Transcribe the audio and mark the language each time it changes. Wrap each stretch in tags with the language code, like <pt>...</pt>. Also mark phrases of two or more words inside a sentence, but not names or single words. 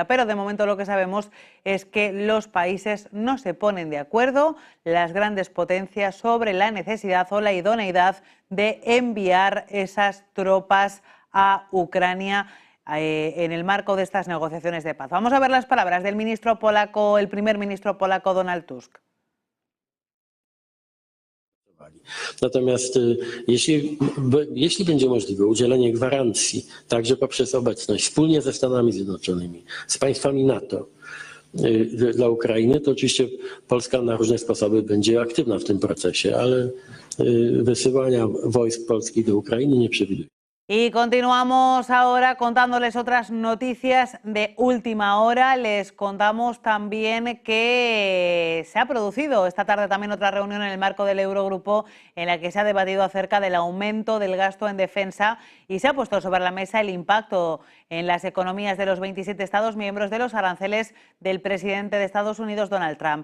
<es>Pero de momento lo que sabemos es que los países no se ponen de acuerdo, las grandes potencias, sobre la necesidad o la idoneidad de enviar esas tropas a Ucrania en el marco de estas negociaciones de paz. Vamos a ver las palabras del ministro polaco, el primer ministro polaco Donald Tusk.</es> <pl>Natomiast jeśli będzie możliwe udzielenie gwarancji, także poprzez obecność wspólnie ze Stanami Zjednoczonymi, z państwami NATO dla Ukrainy, to oczywiście Polska na różne sposoby będzie aktywna w tym procesie, ale wysyłania wojsk polskich do Ukrainy nie przewiduje.</pl> <es>Y continuamos ahora contándoles otras noticias de última hora. Les contamos también que se ha producido esta tarde también otra reunión en el marco del Eurogrupo en la que se ha debatido acerca del aumento del gasto en defensa y se ha puesto sobre la mesa el impacto en las economías de los 27 Estados miembros de los aranceles del presidente de Estados Unidos, Donald Trump.</es>